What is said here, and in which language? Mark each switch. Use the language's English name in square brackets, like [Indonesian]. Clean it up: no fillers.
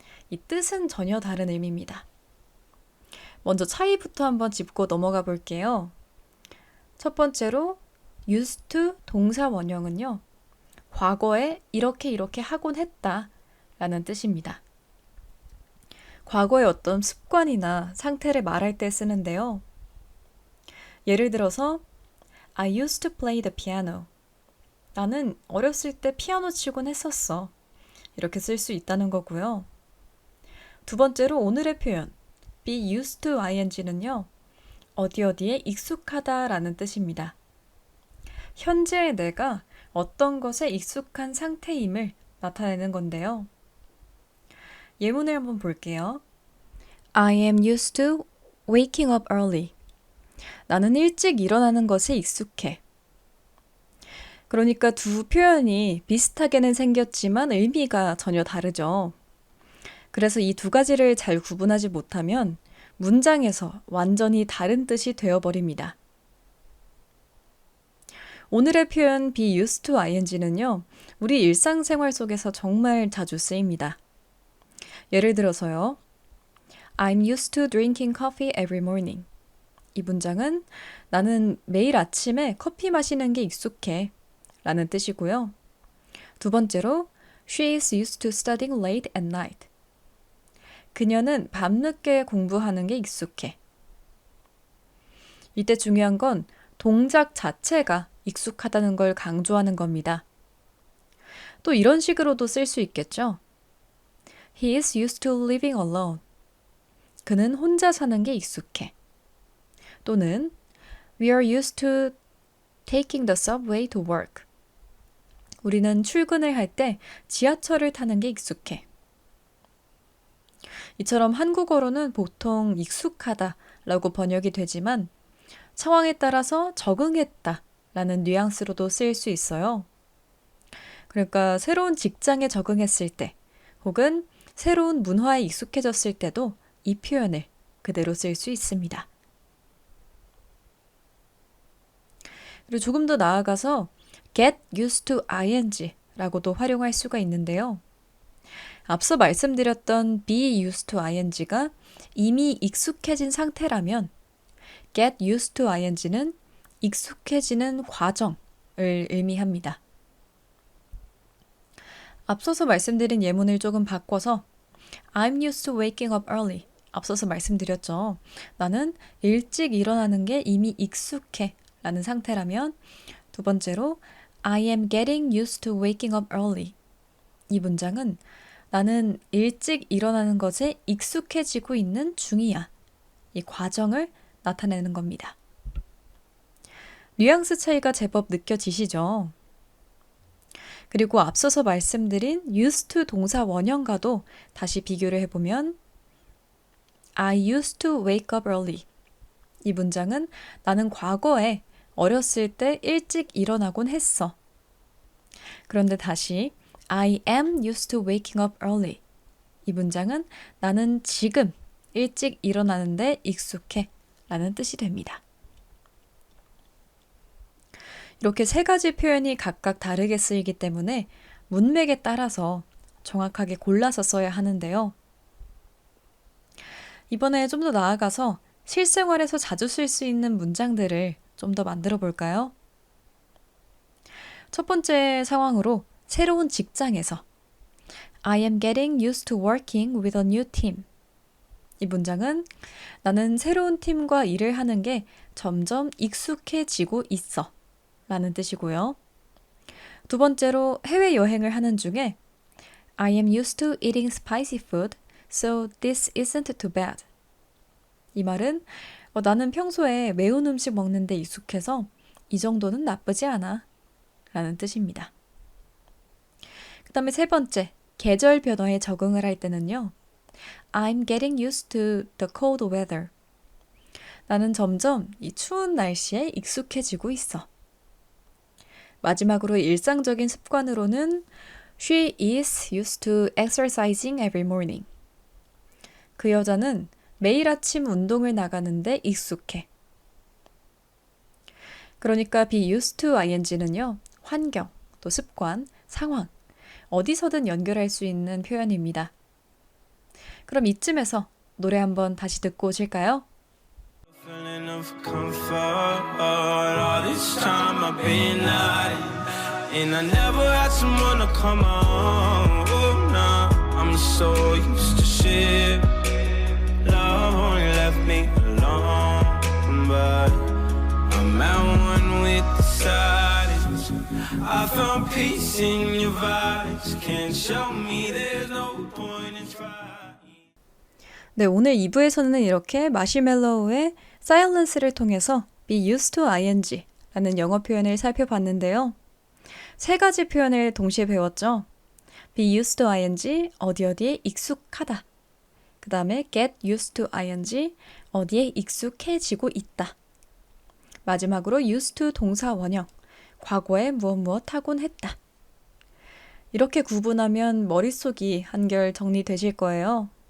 [Korean] 이 뜻은 전혀 다른 의미입니다. 먼저 차이부터 한번 짚고 넘어가 볼게요. 첫 번째로 used to 동사 원형은요. 과거에 이렇게 하곤 했다 라는 뜻입니다. 과거의 어떤 습관이나 상태를 말할 때 쓰는데요. 예를 들어서 [English] I used to play the piano. [Korean] 나는 어렸을 때 피아노 치곤 했었어. 이렇게 쓸 수 있다는 거고요. 두 번째로 오늘의 표현 be used to ing는요. 어디에 익숙하다라는 뜻입니다. 현재의 내가 어떤 것에 익숙한 상태임을 나타내는 건데요. 예문을 한번 볼게요. [English] I am used to waking up early. [Korean] 나는 일찍 일어나는 것에 익숙해. 그러니까 두 표현이 비슷하게는 생겼지만 의미가 전혀 다르죠. 그래서 이 두 가지를 잘 구분하지 못하면 문장에서 완전히 다른 뜻이 되어버립니다. 오늘의 표현 be used to ing는요. 우리 일상생활 속에서 정말 자주 쓰입니다. 예를 들어서요. [English] I'm used to drinking coffee every morning. [Korean] 이 문장은 나는 매일 아침에 커피 마시는 게 익숙해 라는 뜻이고요. 두 번째로 [English] She is used to studying late at night. [Korean] 그녀는 밤늦게 공부하는 게 익숙해. 이때 중요한 건 동작 자체가 익숙하다는 걸 강조하는 겁니다. 또 이런 식으로도 쓸 수 있겠죠. [English] He is used to living alone. [Korean] 그는 혼자 사는 게 익숙해. 또는 [English] We are used to taking the subway to work. [Korean] 우리는 출근을 할 때 지하철을 타는 게 익숙해. 이처럼 한국어로는 보통 익숙하다라고 번역이 되지만 상황에 따라서 적응했다라는 뉘앙스로도 쓰일 수 있어요. 그러니까 새로운 직장에 적응했을 때 혹은 새로운 문화에 익숙해졌을 때도 이 표현을 그대로 쓸 수 있습니다. 그리고 조금 더 나아가서 get used to ing라고도 활용할 수가 있는데요. 앞서 말씀드렸던 be used to ing가 이미 익숙해진 상태라면 get used to ing는 익숙해지는 과정을 의미합니다. 앞서서 말씀드린 예문을 조금 바꿔서 [English] I'm used to waking up early. [Korean] 앞서서 말씀드렸죠. 나는 일찍 일어나는 게 이미 익숙해 라는 상태라면 두 번째로 [English] I am getting used to waking up early. [Korean] 이 문장은 나는 일찍 일어나는 것에 익숙해지고 있는 중이야. 이 과정을 나타내는 겁니다. 뉘앙스 차이가 제법 느껴지시죠? 그리고 앞서서 말씀드린 used to 동사 원형과도 다시 비교를 해보면 [English] I used to wake up early. [Korean] 이 문장은 나는 과거에 어렸을 때 일찍 일어나곤 했어. 그런데 다시 [English] I am used to waking up early. [Korean] 이 문장은 나는 지금 일찍 일어나는데 익숙해 라는 뜻이 됩니다. 이렇게 세 가지 표현이 각각 다르게 쓰이기 때문에 문맥에 따라서 정확하게 골라서 써야 하는데요. 이번에 좀 더 나아가서 실생활에서 자주 쓸 수 있는 문장들을 좀 더 만들어 볼까요? 첫 번째 상황으로 새로운 직장에서 [English] I am getting used to working with a new team. [Korean] 이 문장은 나는 새로운 팀과 일을 하는 게 점점 익숙해지고 있어 라는 뜻이고요. 두 번째로 해외여행을 하는 중에 [English] I am used to eating spicy food, so this isn't too bad. [Korean] 이 말은 나는 평소에 매운 음식 먹는데 익숙해서 이 정도는 나쁘지 않아 라는 뜻입니다. 그 다음에 세 번째, 계절 변화에 적응을 할 때는요. [English] I'm getting used to the cold weather. [Korean] 나는 점점 이 추운 날씨에 익숙해지고 있어. 마지막으로 일상적인 습관으로는 [English] She is used to exercising every morning. [Korean] 그 여자는 매일 아침 운동을 나가는데 익숙해. 그러니까 be used to ing는요. 환경, 또 습관, 상황, 어디서든 연결할 수 있는 표현입니다. 그럼 이쯤에서 노래 한번 다시 듣고 오실까요? [English] Feeling of comfort. All this time I've been hiding, and I never had someone to come on. Oh, nah, I'm so used to shit. Love only left me alone, but I'm at one with the silence. I found peace in your vibes. Can't show me there's no point in trying. [Korean] 네, 오늘 2부에서는 이렇게 마시멜로우의 silence를 통해서 be used to ing 라는 영어 표현을 살펴봤는데요. 세 가지 표현을 동시에 배웠죠. be used to ing, 어디에 익숙하다. 그 다음에 get used to ing, 어디에 익숙해지고 있다. 마지막으로 used to 동사 원형, 과거에 무엇 하곤 했다. 이렇게 구분하면 머릿속이 한결 정리되실 거예요.